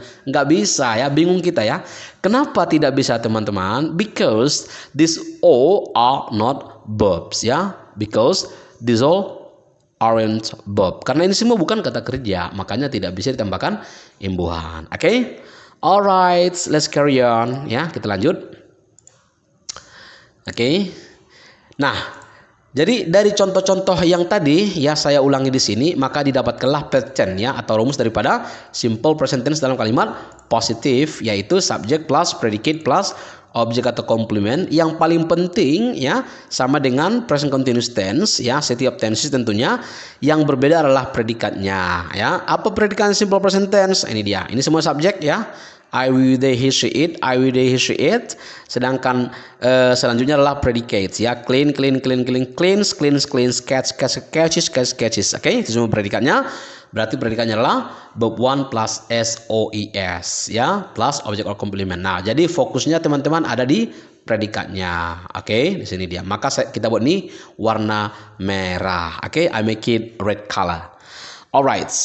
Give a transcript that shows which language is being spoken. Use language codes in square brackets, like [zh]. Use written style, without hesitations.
[id] Nggak bisa ya, bingung kita ya. Kenapa tidak bisa teman-teman? [en] Because these all are not verbs ya. Because these all aren't verb. [id] Karena ini semua bukan kata kerja, makanya tidak bisa ditambahkan imbuhan. [en] Oke? Alright, let's carry on ya. [id] Kita lanjut. [en] Oke. [id] Nah, jadi dari contoh-contoh yang tadi ya saya ulangi di sini, maka didapatkanlah pattern ya atau rumus daripada simple present tense dalam kalimat positif, yaitu subject plus predicate plus objek atau komplement. Yang paling penting ya sama dengan present continuous tense ya, setiap tense tentunya yang berbeda adalah predikatnya ya. Apa predikat simple present tense? Ini dia. Ini semua subjek ya. [en] I will, they, he, she, it. I will, they, he, she, it. [id] Sedangkan selanjutnya adalah predicates ya. [en] Clean, clean, clean, clean, cleans, cleans, cleans, catch, catch, catches, catch, catches. [id] Oke, itu semua predikatnya. Berarti predikatnya adalah verb 1 plus SOES ya, plus object or complement. Nah, jadi fokusnya teman-teman ada di predikatnya. Oke, di sini dia. Maka kita buat ini warna merah. Oke, [en] I make it red color. Alright.